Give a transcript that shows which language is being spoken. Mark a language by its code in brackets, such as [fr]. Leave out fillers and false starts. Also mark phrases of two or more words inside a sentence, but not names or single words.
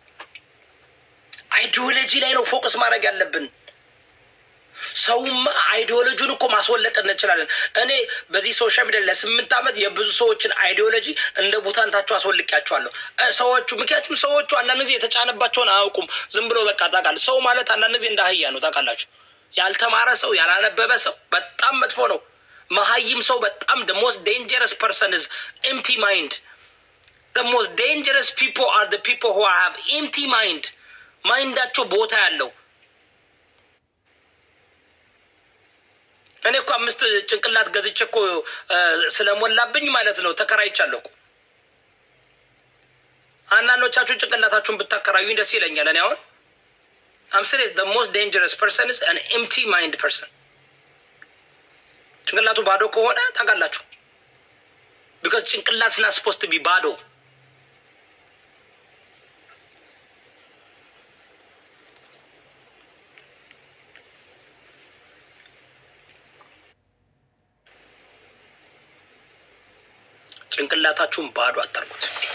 [am] አይዲዮሎጂ ላይ ነው ፎከስ ማድረግ ያለብን። ሰውማ አይዲዮሎጂውን እኮ ማስወለቅ እንችላለን። እኔ በዚህ [en] social media [am] ለ8 ዓመት የብዙ ሰዎችን አይዲዮሎጂ እንደ ቡታንታቸው አስወልቂያቸዋለሁ። ሰዎቹ ምክንያቱም ሰዎቹ አንዳንድ ጊዜ የተጫነባቸውን አያውቁም። ዝም ብሎ በቃ ታውቃለህ፣ ሰው ማለት አንዳንድ ጊዜ እንደ አህያ ነው። ታውቃላችሁ፣ ያልተማረ ሰው ያላነበበ ሰው በጣም መጥፎ ነው። መሀይም ሰው በጣም [en] the most dangerous person is empty mind. The most dangerous people are the people who have empty mind. [am] ማይንዳቸው ቦታ ያለው። እኔ እኮ 5 ጭንቅላት ገዝቼ እኮ ስለሞላብኝ ማለት ነው ተከራይቻለሁ እኮ። አንዳንዶቻችሁ ጭንቅላታችሁን ብታከራዩኝ ደስ ይለኛል። እኔ አሁን [en] I'm serious, the most dangerous person is an empty mind person. [am] ጭንቅላቱ ባዶ ከሆነ ታውቃላችሁ። because ጭንቅላት [en] is not supposed to be [am] ባዶ። ጭንቅላታችሁን ባዶ አታርጉት።